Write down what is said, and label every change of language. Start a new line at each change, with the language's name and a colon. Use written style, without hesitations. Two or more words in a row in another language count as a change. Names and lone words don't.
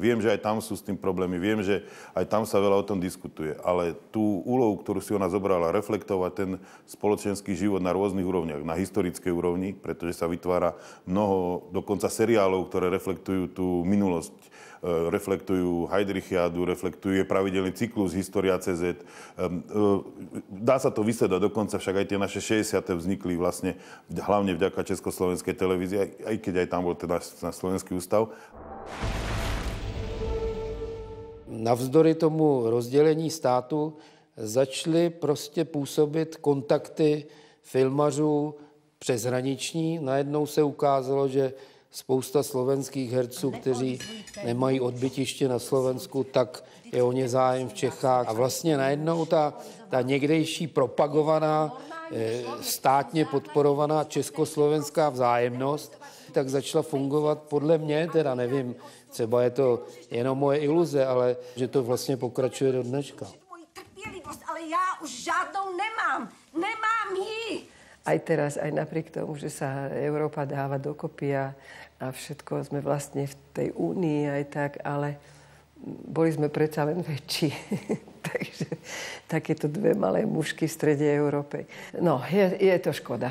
Slovak: Viem, že aj tam sú s tým problémy, viem, že aj tam sa veľa o tom diskutuje, ale tú úlohu, ktorú si ona zobrala, reflektovať ten spoločenský život na rôznych úrovniach, na historickej úrovni, pretože sa vytvára mnoho dokonca seriálov, ktoré reflektujú tú minulosť, reflektujú Heidrichiádu, reflektujú pravidelný cyklus História.cz. Dá sa to vysledať, dokonca však aj tie naše 60. vznikli vlastne hlavne vďaka Československej televízii, aj keď aj tam bol teda na Slovenský ústav.
Czech: Navzdory tomu rozdělení státu začaly prostě působit kontakty filmařů přeshraniční. Najednou se ukázalo, že spousta slovenských herců, kteří nemají odbytiště na Slovensku, tak je o ně zájem v Čechách. A vlastně najednou ta někdejší propagovaná, státně podporovaná československá vzájemnost, tak začala fungovat podle mě, teda nevím, třeba je to jenom moje iluze, ale že to vlastně pokračuje do dneška. Ale já už žádnou nemám. Nemám ji.
Slovak: Aj teraz, aj napriek tomu, že sa Európa dáva dokopy a všetko sme vlastne v tej únii aj tak, ale boli sme predsa len väčší. Takže takéto dve malé mužky v strede Európy. No, je to škoda.